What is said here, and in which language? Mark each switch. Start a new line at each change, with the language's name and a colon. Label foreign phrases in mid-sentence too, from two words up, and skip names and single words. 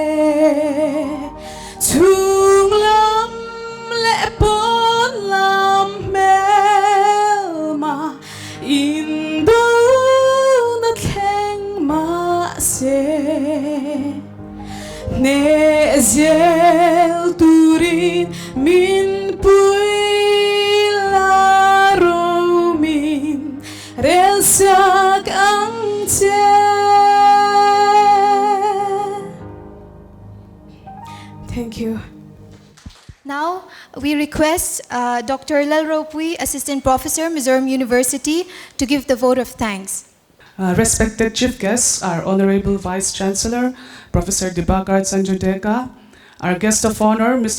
Mizo: Tung lam le pon lam melma Indo na theng ma se Ne zel turin min pui laro min Relsak ang
English: Thank you. Now, we request Dr. Lelro Pui, Assistant Professor, Mizoram University, to give the vote of thanks. Respected chief guests, our Honorable Vice Chancellor, Professor Dibakar Chandrasekhar, our guest of honor, Mr.